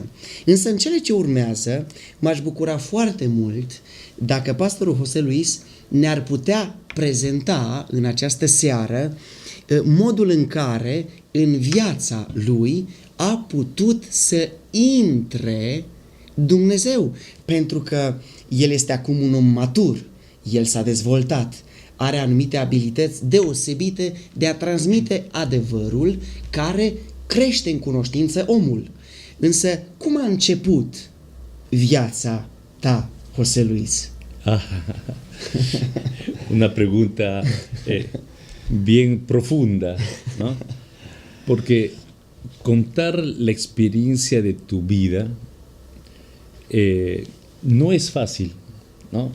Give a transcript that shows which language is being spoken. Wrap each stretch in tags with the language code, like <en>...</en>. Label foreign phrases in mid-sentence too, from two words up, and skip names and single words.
<ro>Însă în cele ce urmează m-aș bucura foarte mult dacă pastorul José Luis ne-ar putea prezenta în această seară modul în care în viața lui a putut să intre Dumnezeu, pentru că el este acum un om matur, el s-a dezvoltat, are anumite abilități deosebite de a transmite adevărul care crește în cunoștință omul. Însă, cum a început viața ta, José Luis?</ro> <es>Una pregunta bien profunda, ¿no? Porque contar la experiencia de tu vida no es fácil, ¿no?</es>